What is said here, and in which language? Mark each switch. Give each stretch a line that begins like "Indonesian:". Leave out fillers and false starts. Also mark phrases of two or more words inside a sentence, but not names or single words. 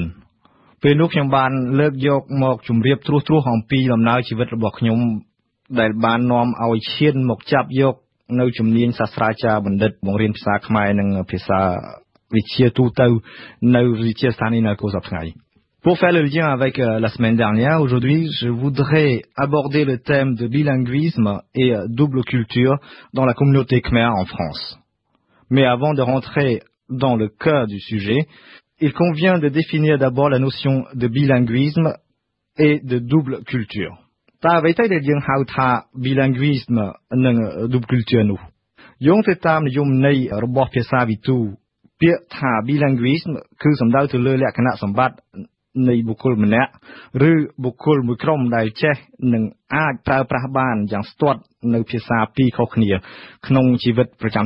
Khmer: ពេលនោះខ្ញុំបានលើកយកមកជម្រាបត្រួសអំពីដំណើរជីវិតរបស់ខ្ញុំដែលបាននាំឲ្យឈានមកចាប់យកនៅជំនាញសាស្ត្រាចារ្យបណ្ឌិតបង្រៀនភាសាខ្មែរនិងភាសាវិទ្យាទូទៅនៅវិទ្យាស្ថាន INACO សប្តាហ៍
French: Pour faire le lien avec la semaine dernière, aujourd'hui je voudrais aborder le thème de bilinguisme et double culture dans la communauté khmer en France. Mais avant de rentrer dans le cœur du sujet, il convient de définir d'abord la notion de bilinguisme et de double culture.
Khmer: តើអ្វីទៅដែលយើងហៅថា bilinguisme និង
French: double culture
Khmer: នោះយោងទៅតាមនិយមន័យរបស់ភាសាវិទូពាក្យថា bilinguisme គឺសំដៅទៅលើលក្ខណៈសម្បត្តិនៃបុគ្គលម្នាក់ឬ បុគ្គលមួយក្រុមដែលចេះនិងអាចប្រើប្រាស់បានយ៉ាងស្ទាត់នៅភាសាពីរខុសគ្នាក្នុងជីវិតប្រចាំ